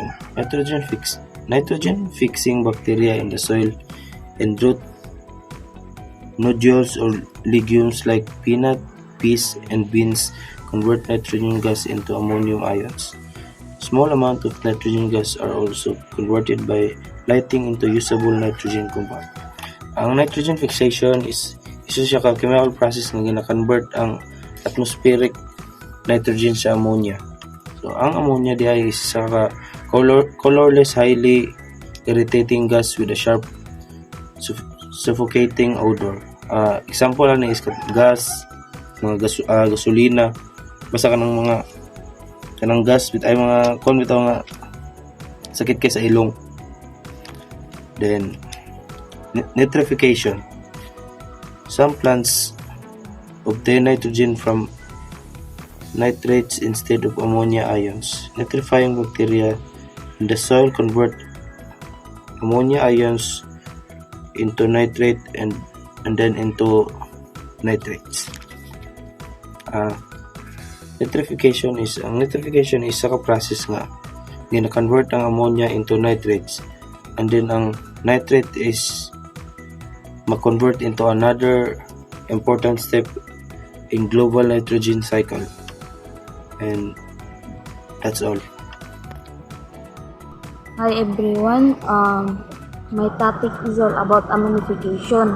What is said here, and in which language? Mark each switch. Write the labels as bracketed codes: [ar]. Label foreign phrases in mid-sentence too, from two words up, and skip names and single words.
[en] Nitrogen fixing bacteria in the soil and root nodules or legumes like peanut, peas, and beans convert nitrogen gas into ammonium ions. Small amount of nitrogen gas are also converted by lighting into usable nitrogen compound. [ceb] Ang [en] nitrogen fixation is [ceb] isa siya ka [en] chemical process [ceb] nga gina-convert ang [en] atmospheric nitrogen [ceb] sa ammonia. [en] So ang ammonia diay is [ceb] isa ka [en] colorless, highly irritating gas with a sharp suffocating odor. Example lang is gas, [ceb] mga gasolina, basta kanang [en] gas with [ceb] ay mga bitaw nga sakit kay sa ilong. [en] Then nitrification. Some plants obtain nitrogen from nitrates instead of ammonia ions. Nitrifying bacteria in the soil convert ammonia ions into nitrate and then into nitrates. Nitrification is sa process [ceb] nga gina-convert ang [en] ammonia into nitrates, and then ang nitrate is ma-convert into another important step in global nitrogen cycle. And that's all. Hi everyone, my topic is all about ammonification.